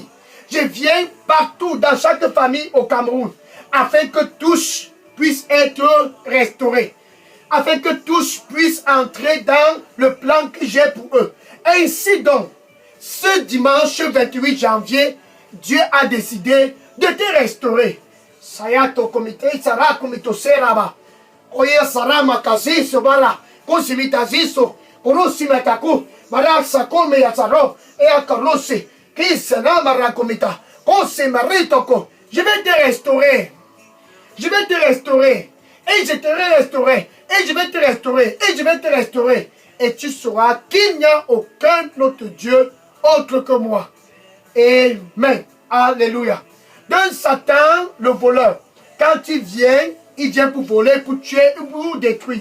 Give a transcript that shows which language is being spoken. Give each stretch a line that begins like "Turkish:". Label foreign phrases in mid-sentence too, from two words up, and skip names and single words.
French: Je viens partout dans chaque famille au Cameroun. Afin que tous puissent être restaurés. Afin que tous puissent entrer dans le plan que j'ai pour eux. Ainsi donc, ce dimanche 28 janvier, Dieu a décidé de te restaurer. Sayato komite sara komito seraba. Oye sara makasi sobara. Kosimitaziso. Korosimataku. Mara sakome yasaro. Et à Carlosi. Kisana marakomita. Kosimaritoko. Je vais te restaurer. Je vais te restaurer. Et je te restaurer. Et je vais te restaurer. Et je vais te restaurer. Et tu sauras qu'il n'y a aucun autre Dieu autre que moi. Amen. Alléluia. Donc Satan, le voleur, quand il vient pour voler, pour tuer, pour détruire.